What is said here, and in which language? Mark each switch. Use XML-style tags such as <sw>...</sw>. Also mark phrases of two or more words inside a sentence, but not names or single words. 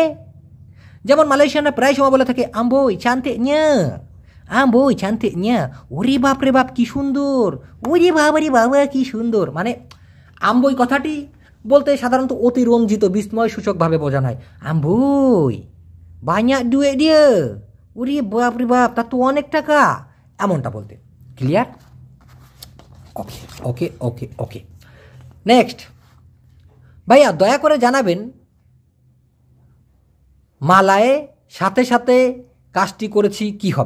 <bn>যেমন মালয়েশিয়ানরা প্রায় সময় বলে থাকে</bn> <ms>amboi cantiknya, amboi cantiknya,</ms> <bn>ওরে বাপ রে বাপ কি সুন্দর, ওরে বাবা রে বাবা কি সুন্দর। মানে আম্বই কথাটি বলতে সাধারণত অতিরঞ্জিত বিস্ময় সূচকভাবে বোঝানো হয়।</bn> <ms>আম্বই banyak duit dia,</ms> <bn>ওরে বাপ রে বাপ তার তো অনেক টাকা, এমনটা বলতে। ক্লিয়ার? ওকে ওকে ওকে ওকে। নেক্সট ভাইয়া দয়া করে জানাবেন, মালায়ে সাথে সাথে কাজটি করেছি কি হবে।</bn>